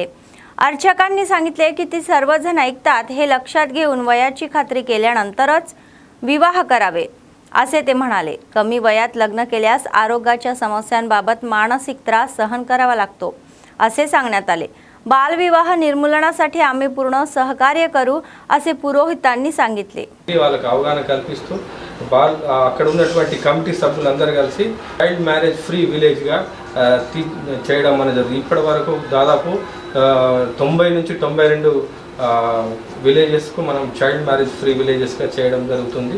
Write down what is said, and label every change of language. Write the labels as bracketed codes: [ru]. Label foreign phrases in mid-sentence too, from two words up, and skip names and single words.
[mr] अर्चकांनी सांगितले की ती सर्वजण ऐकतात हे लक्षात घेऊन वयाची खात्री केल्यानंतरच विवाह करावे असे ते म्हणाले। कमी वयात लग्न केल्यास आरोग्याच्या समस्यांबाबत मानसिक त्रास सहन करावा लागतो असे सांगण्यात आले। बालविवाह निर्मूलनासाठी आम्ही पूर्ण सहकार्य करू असे पुरोहितांनी सांगितले। [te] వాళ్ళకి అవగాహన కల్పిస్తూ అక్కడ ఉన్నటువంటి కమిటీ సభ్యులందరూ కలిసి [en] child marriage free village [te] గా చేయడం అనేది ఇప్పటివరకు దాదాపు 90 నుంచి 92 విలేజెస్ కు మనం [en] child marriage free villages [te] గా చేయడం జరుగుతుంది।